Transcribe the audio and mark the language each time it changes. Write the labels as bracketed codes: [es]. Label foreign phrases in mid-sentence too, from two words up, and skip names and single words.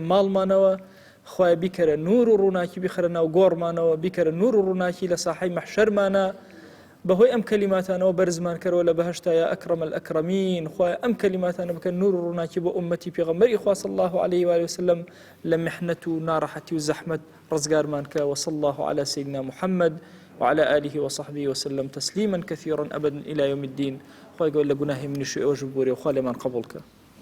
[ckb] ماڵمانەوە خوای بیکەرە نور و ڕووناکی بیخەرە ناو گۆڕمانەوە بیکەرە نور و ڕووناکی لە ساحەی مەحشەرمانە بەهۆی ئەم کەلیماتانەوە بەرزمان کەرەوە لە بەهەشتا [ar] یا ئەکرەم الئەکرەمین [ckb] خوای ئەم کەلیماتانە بکەن نور و ڕووناکی بۆ ئومەتی پێغەمبەری خوا [ar] صلی الله عليه و آله وسلم [ckb] لە میحنەت و ناڕەحەتی و زەحمەت ڕزگارمان کە [ar] وصلى الله على سيدنا محمد وعلى آله وصحبه وسلم تسليما كثيرا أبدا إلى يوم الدين [ckb] خوای گەور لە گوناهی منیش و ئێوەش ببوورێ و خوا لێمان قبوڵ کە